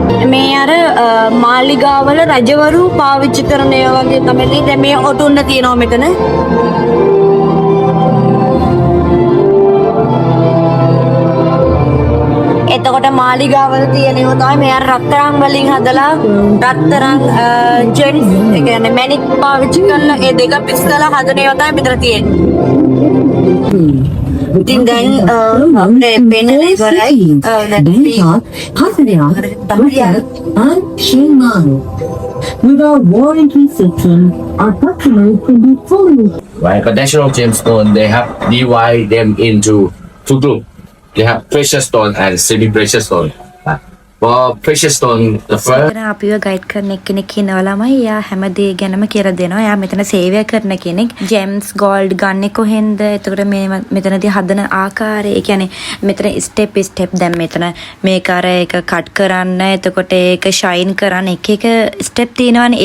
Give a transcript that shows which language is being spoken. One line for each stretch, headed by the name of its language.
Sinhala: මේ අර මාලිගාවල රජවරු පාවිච්චි කරන ඒවා වගේ තමයි දැන් මේ ඔටුන්න තියෙනවා මෙතන එතකොට මාලිගාවල තියෙනවා තමයි මේ අර රත්තරන් වලින් හදලා රත්තරන් ජෙම්ස් ඒ කියන්නේ මැණික් පාවිච්චි කරලා ඒ දෙක පිස්සලා හදන ඒවා තමයි මෙතන තියෙන්නේ ඉතින් දැන් අපේ පෙන්නන ඉවරයි
English: Bangkok, Pattaya, Phuket, and Chiang Mai. With our warranty system, our customers can be fully Right, conventional gemstone, they have divide them into two groups. They have precious stone and semi-precious stone. For precious stone, the first
Sinhala: මෙතන අපිව guide කරන කෙනෙක් ඉන්නවා ළමයි. එයා හැමදේ ගැනම කියලා දෙනවා. එයා මෙතන සේවය කරන කෙනෙක්. ජෙම්ස් ගෝල්ඩ් ගන්නෙ කොහෙන්ද? එතකොට මේ මෙතනදී හදන ආකාරය, ඒ කියන්නේ මෙතන ස්ටෙප් දැන් මෙතන මේක අර එක කට් කරන්න, එතකොට ඒක ෂයින් කරන්න එක එක ස්ටෙප් තියෙනවානේ.